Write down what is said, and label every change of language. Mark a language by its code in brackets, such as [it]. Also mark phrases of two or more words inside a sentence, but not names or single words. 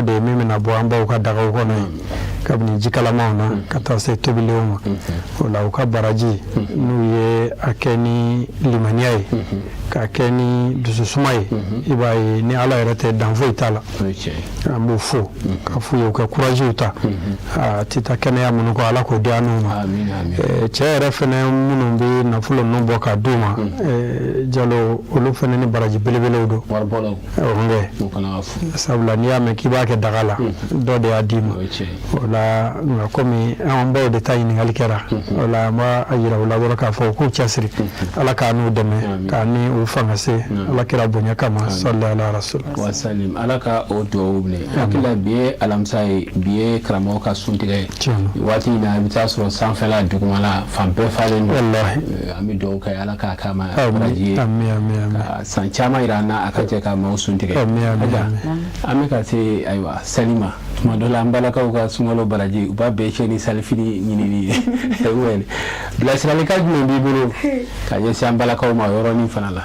[bm] de ye min bɛna bɔ an baw ka dagaw kɔnɔ ye kabini jikalamaw na ka taa se tobilenw ma o la u ka baraji n'u ye a kɛ ni limaniya ye k'a kɛ ni dususuma ye i b'a ye ni ala yɛrɛ tɛ dan foyi t'a la an b'u fo ka f'u ye u ka kuraziw ta a tɛ taa kɛnɛya minnu kɔ ala k'o di an n'u ma cɛ yɛrɛ fɛnɛ minnu bɛ nafolo ninnu bɔ k'a d'u ma Jalo olu fɛnɛ ni baraji belebelew don sabula n'i y'a mɛn k'i b'a kɛ daga la dɔ de y'a d'i ma o la nka komi an baw de ta ɲininkali kɛra o la an b'a yira u la dɔrɔn k'a fɔ u k'u cɛsiri ala k'a n'u dɛmɛ k'a ni u fanga se ala kira bonya kama [ar] صلى الله عليه وسلم وسلم [bm] ala ka o duwawu minɛ hakilila bi ye alamisa ye bi ye karamɔgɔ ka suntigɛ ye waati in na i bɛ taa sɔrɔ sanfɛla dugumala fan bɛɛ falen don an bɛ duwawu kɛ ala k'a k'a ma baraji ye ka san caman yira an na a ka jɛ ka maaw suntigɛ an bɛ ka se ayiwa sali ma tuma dɔ la an balakaw ka sunkalo baraji u b'a bɛɛ cɛ ni salifini ɲinini ye bilasiralikan jumɛn b'i bolo ka ɲɛsin an balakaw ma yɔrɔnin fana la